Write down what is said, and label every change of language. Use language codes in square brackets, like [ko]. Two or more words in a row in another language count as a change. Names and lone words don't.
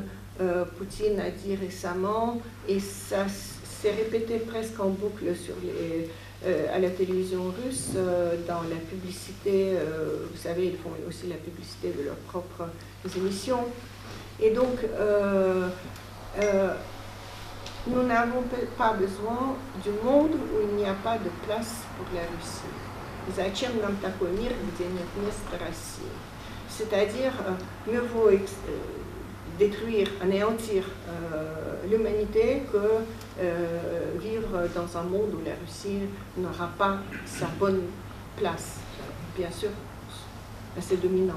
[fr] Poutine a dit récemment, et ça s'est répété presque en boucle sur à la télévision russe, dans la publicité, vous savez, ils font aussi la publicité de leurs propres émissions. Et donc, nous n'avons pas besoin du monde où il n'y a pas de place pour la Russie. [ru] Зачем нам такой мир, где нет места России? [fr] C'est-à-dire, mieux vaut détruire, anéantir l'humanité que vivre dans un monde où la Russie n'aura pas sa bonne place, bien sûr, assez dominante.